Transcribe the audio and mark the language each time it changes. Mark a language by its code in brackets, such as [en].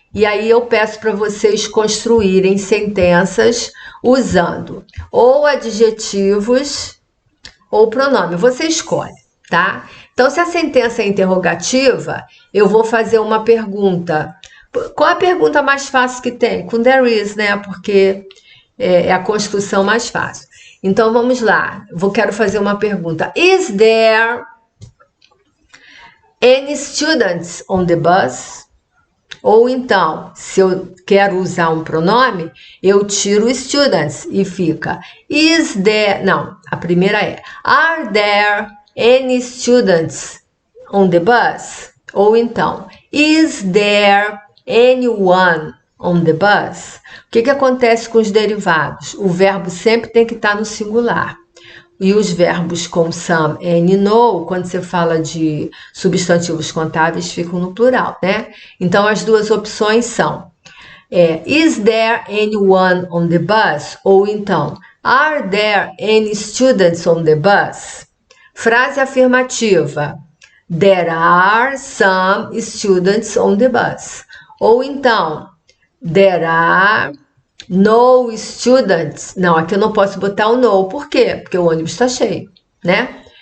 [pt] E aí eu peço para vocês construírem sentenças usando ou adjetivos ou pronome. Você escolhe, tá? Então, se a sentença é interrogativa, eu vou fazer uma pergunta. Qual a pergunta mais fácil que tem? Com there is, né? Porque é a construção mais fácil. Então, vamos lá. Quero fazer uma pergunta. [en] Is there any students on the bus? [pt] Ou então, se eu quero usar um pronome, eu tiro students e fica [en] is there... [pt] Não, a primeira é [en] are there any students on the bus? [pt] Ou então, [en] is there anyone on the bus? [pt] O que acontece com os derivados? O verbo sempre tem que estar no singular. E os verbos com some, and, no, quando você fala de substantivos contáveis, ficam no plural, né? Então, as duas opções são [en] is there anyone on the bus? [pt] Ou então, [en] are there any students on the bus? [pt] Frase afirmativa. [en] There are some students on the bus. [pt] Ou então, [en] there are no students. [pt] Não, aqui eu não posso botar o no. Por quê? Porque o ônibus está cheio, né?